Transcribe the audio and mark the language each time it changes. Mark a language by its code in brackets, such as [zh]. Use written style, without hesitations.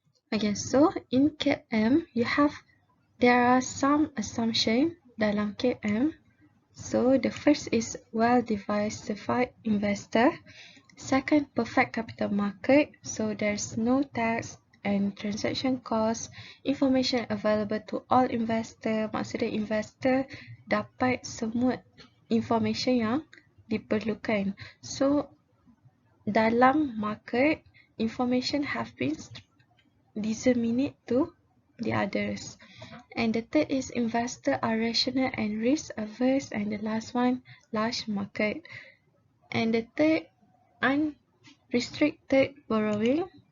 [en] Okay, so in CAPM, there are some assumptions [id] dalam CAPM. [en] So the first is well-diversified investor. Second, perfect capital market. So there's no tax and transaction cost. Information available to all investor. [id] Maksudnya investor dapat semua information yang diperlukan. [en] So dalam market, information have been disseminated to the others. And the third is investor are rational and risk averse, and the last one, large market. And the third, unrestricted borrowing.